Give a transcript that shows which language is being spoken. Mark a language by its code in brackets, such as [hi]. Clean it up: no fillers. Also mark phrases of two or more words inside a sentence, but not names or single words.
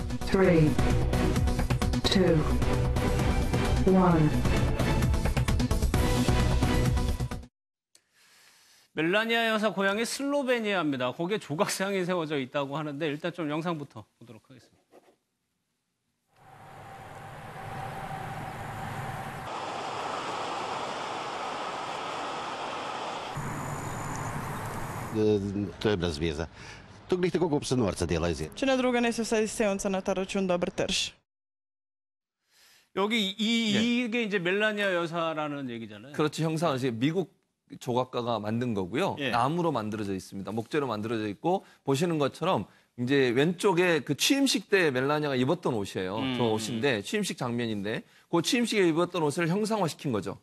[ko] 3, 2, 1. 멜라니아 여사 고향이 슬로베니아입니다. 거기에 조각상이 세워져 있다고 하는데 일단 좀 영상부터 보도록 하겠습니다. [sl] To je brez veze. To glih tako, kot se norca dela iz. Če ne druga, naj se vsaj izsevanca na ta račun dobro trž. [ko] 여기 이게 이제 멜라니아 여사라는 얘기잖아요. 그렇죠. 형상은 지금 미국 조각가가 만든 거고요. 예. 나무로 만들어져 있습니다. 목재로 만들어져 있고 보시는 것처럼 이제 왼쪽에 그 취임식 때 멜라니아가 입었던 옷이에요. 저 옷인데 취임식 장면인데 그 취임식에 입었던 옷을 형상화시킨 거죠.